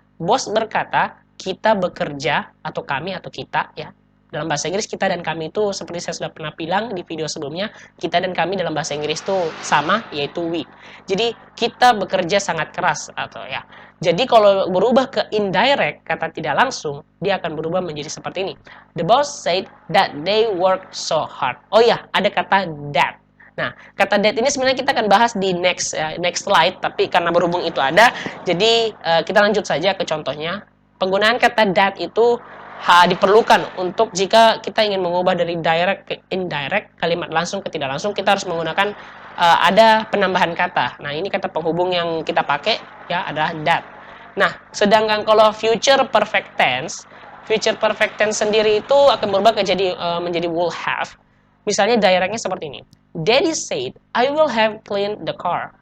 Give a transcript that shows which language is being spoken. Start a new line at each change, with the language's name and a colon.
Indonesian: Bos berkata kita bekerja, atau kami atau kita ya. Dalam bahasa Inggris kita dan kami itu seperti saya sudah pernah bilang di video sebelumnya, kita dan kami dalam bahasa Inggris itu sama, yaitu we. Jadi kita bekerja sangat keras atau ya. Jadi kalau berubah ke indirect, kata tidak langsung, dia akan berubah menjadi seperti ini.
English: The boss said that they work so hard.
Indonesian: Oh ya, ada kata that. Nah, kata that ini sebenarnya kita akan bahas di next slide, tapi karena berhubung itu ada, jadi kita lanjut saja ke contohnya. Penggunaan kata that itu diperlukan untuk jika kita ingin mengubah dari direct ke indirect, kalimat langsung ke tidak langsung, kita harus menggunakan ada penambahan kata. Nah, ini kata penghubung yang kita pakai ya adalah that. Nah, sedangkan kalau future perfect tense sendiri itu akan berubah menjadi will have. Misalnya directnya seperti ini.
English: Daddy said, I will have cleaned the car.